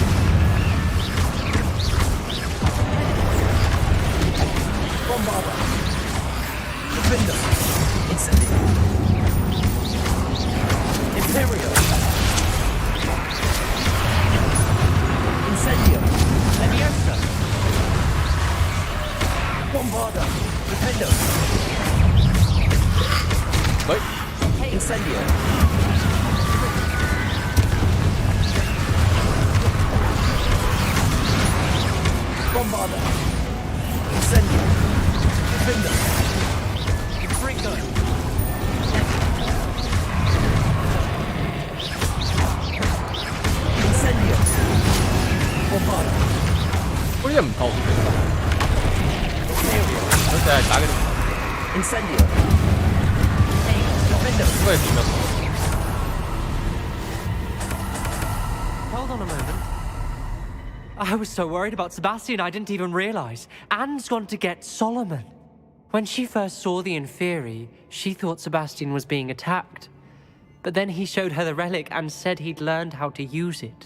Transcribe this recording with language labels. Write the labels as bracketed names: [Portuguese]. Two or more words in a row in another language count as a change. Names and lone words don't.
[English] Bombarda. Defender. Incendio. Imperio. Incendio. Leviosa. Bombarda. Defender. Wait. Incendio. Bombarda. Incendio. Defender. Infringo. Incendio. Bombarda. [Cantonese] 嗰啲唔同。佢就係打嗰啲。 [English] Incendio. Defender. [Cantonese] 應該係點樣？ [English] Hold on a moment. I was so worried about Sebastian I didn't even realize. Anne's gone to get Solomon. When she first saw the Inferi, she thought Sebastian was being attacked. But then he showed her the relic and said he'd learned how to use it.